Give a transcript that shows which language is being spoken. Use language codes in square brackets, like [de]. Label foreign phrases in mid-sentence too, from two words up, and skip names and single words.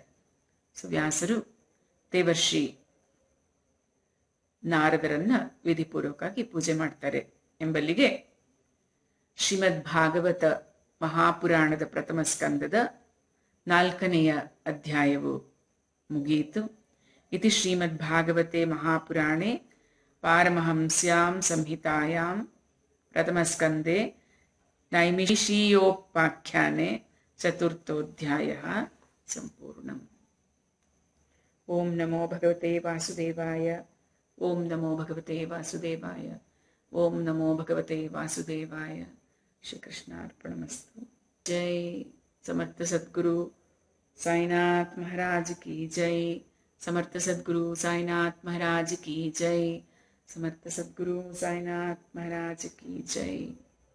[kn] ವ್ಯಾಸರು ದೇವರ್ಷಿ ನಾರದರನ್ನ ವಿಧಿಪೂರ್ವಕವಾಗಿ ಪೂಜೆ ಮಾಡ್ತಾರೆ ಎಂಬಲ್ಲಿಗೆ ಶ್ರೀಮದ್ ಭಾಗವತ ಮಹಾಪುರಾಣದ ಪ್ರಥಮ ಸ್ಕಂದದ 4ನೆಯ ಅಧ್ಯಾಯವು ಮುಗಿಯಿತು. [sa] ಇತಿ ಶ್ರೀಮದ್ ಭಾಗವತೆ ಮಹಾಪುರಾಣೆ ಪಾರಮಹಂಸ್ಯಾಂ ಸಂಹಿತಾಯಾಂ ಪ್ರಥಮ ಸ್ಕಂದೆ ನೈಮಿಷೀಯೋಪಾಖ್ಯಾನೆ 4ರ್ಥೋಧ್ಯಾಯಃ ಸಂಪೂರ್ಣಂ. ಓಂ ನಮೋ ಭಗವತೆ ವಾಸುದೇವಾಯ. ಓಂ ನಮೋ ಭಗವತೆ ವಾಸುದೇವಾಯ. ಓಂ ನಮೋ ಭಗವತೆ ವಾಸುದೇವಾಯ. [hi] ಶ್ರೀಕೃಷ್ಣಾರ್ಪಣಮಸ್ತು. जय समर्थ सद्गुरु साईनाथ महाराज की जय. समर्थ सद्गुरु साईनाथ महाराज की जय. समर्थ सद्गुरु साईनाथ महाराज की जय.